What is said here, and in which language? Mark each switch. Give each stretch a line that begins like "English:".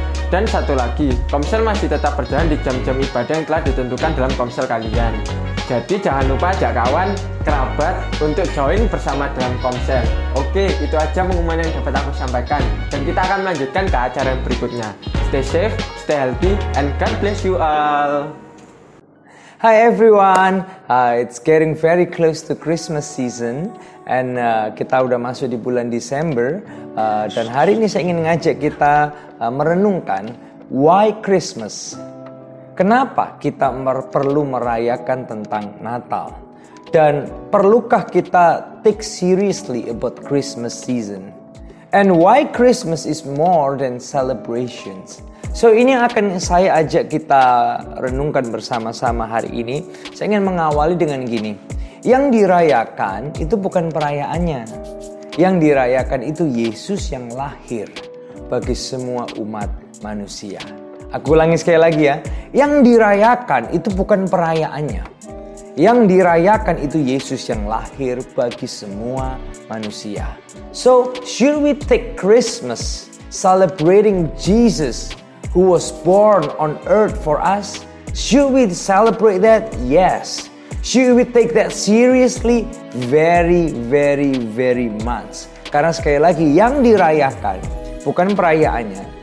Indonesian: Dan satu lagi, komsel masih tetap berjalan di jam-jam ibadah yang telah ditentukan dalam komsel kalian. Jadi jangan lupa ajak kawan, kerabat untuk join bersama dalam komsel. Oke, itu aja pengumuman yang dapat aku sampaikan. Dan kita akan melanjutkan ke acara yang berikutnya.
English: Stay safe, stay healthy, and God bless you all. Hi everyone, it's getting very close to Christmas season
Indonesian: and kita udah masuk di bulan Desember dan hari ini saya ingin ngajak kita merenungkan
English: why Christmas.
Indonesian: Kenapa kita perlu merayakan tentang Natal? Dan perlukah kita
English: take seriously about Christmas season? And why Christmas is more than celebrations?
Indonesian: So ini yang akan saya ajak kita renungkan bersama-sama hari ini. Saya ingin mengawali dengan gini. Yang dirayakan itu bukan perayaannya. Yang dirayakan itu Yesus yang lahir bagi semua umat manusia. Aku ulangi sekali lagi ya. Yang dirayakan itu bukan perayaannya. Yang dirayakan itu Yesus yang lahir bagi semua manusia.
English: So, should we take Christmas celebrating Jesus who was born on earth for us? Should we celebrate that? Yes. Should we take that seriously? Very, very, very much.
Indonesian: Karena sekali lagi, yang dirayakan bukan perayaannya.